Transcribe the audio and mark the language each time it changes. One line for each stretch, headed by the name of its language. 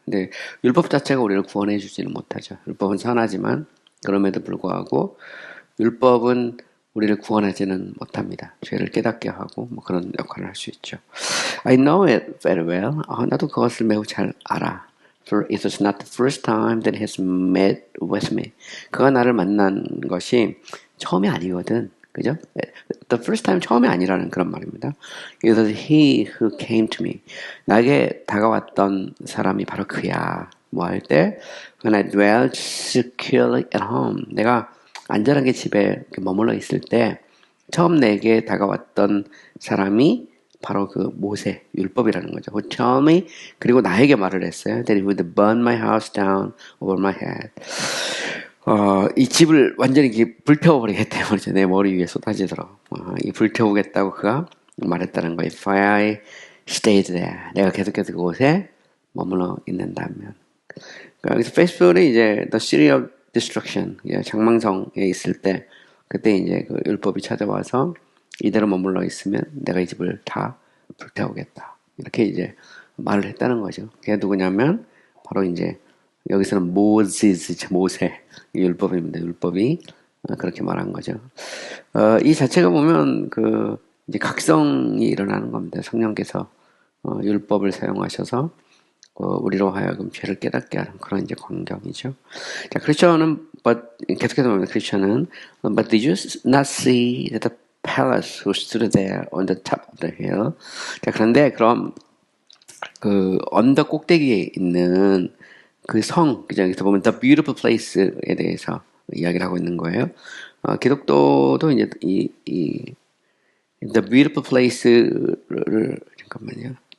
Korean: 근데 율법 자체가 우리를 구원해 주지는 못하죠. 율법은 선하지만 그럼에도 불구하고 율법은 우리를 구원하지는 못합니다. 죄를 깨닫게 하고 뭐 그런 역할을 할 수 있죠.
English: I know it very well.
Korean: 나도 그것을 매우 잘 알아.
English: For it was not the first time that he has met with me.
Korean: 그가 나를 만난 것이 처음이 아니거든. 그죠?
English: The first time
Korean: 처음이 아니라는 그런 말입니다. 그래서
English: he who came to me.
Korean: 나에게 다가왔던 사람이 바로 그야. 뭐 할 때?
English: When I dwelt securely at home.
Korean: 내가 안전하게 집에 머물러 있을 때 처음 내게 다가왔던 사람이 바로 그 모세 율법이라는 거죠.
English: Who tell me
Korean: 그리고 나에게 말을 했어요.
English: That he would burn my house down over my head.
Korean: 이 집을 완전히 불태워버리겠다 말이죠. 내 머리 위에 쏟아지도록. 이 불태우겠다고 그가 말했다는 거예요.
English: If I stayed there.
Korean: 내가 계속해서 그곳에 머물러 있는다면. 그래서 페이스북은 이제 The City of Destruction, 장망성에 있을 때, 그때 이제 그 율법이 찾아와서 이대로 머물러 있으면 내가 이 집을 다 불태우겠다. 이렇게 이제 말을 했다는 거죠. 그게 누구냐면, 바로 이제 여기서는 모세 율법입니다. 율법이 그렇게 말한 거죠. 이 자체가 보면 이제 각성이 일어나는 겁니다. 성령께서 율법을 사용하셔서 우리로 하여금 죄를 깨닫게 하는 그런 이제 광경이죠. 자, 크리스천은 계속해서 보면 크리스천은
English: But did you not see that the palace who stood there on the top of the hill?
Korean: 자, 그런데 그럼 그 언덕 꼭대기에 있는 그 성, 그죠? 여기서 보면 The Beautiful Place에 대해서 이야기를 하고 있는 거예요. 기독교도 이제 The Beautiful Place를 잠깐만요.